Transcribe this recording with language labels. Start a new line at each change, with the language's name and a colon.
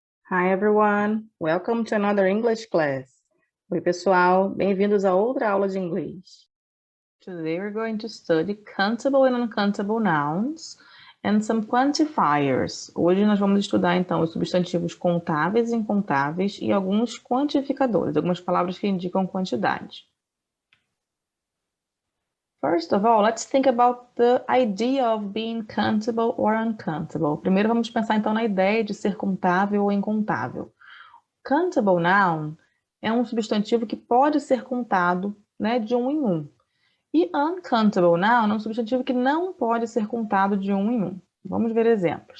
English: Hi everyone, welcome to another English class.
Portuguese: Oi pessoal, bem-vindos a outra aula de inglês.
English: Today we're going to study countable and uncountable nouns and some quantifiers.
Portuguese: Hoje nós vamos estudar então os substantivos contáveis e incontáveis e alguns quantificadores, algumas palavras que indicam quantidade.
English: First of all, let's think about the idea of being countable or uncountable.
Portuguese: Primeiro vamos pensar então na ideia de ser contável ou incontável. Countable noun é um substantivo que pode ser contado, né, de um em um. E uncountable noun é um substantivo que não pode ser contado de um em um. Vamos ver exemplos.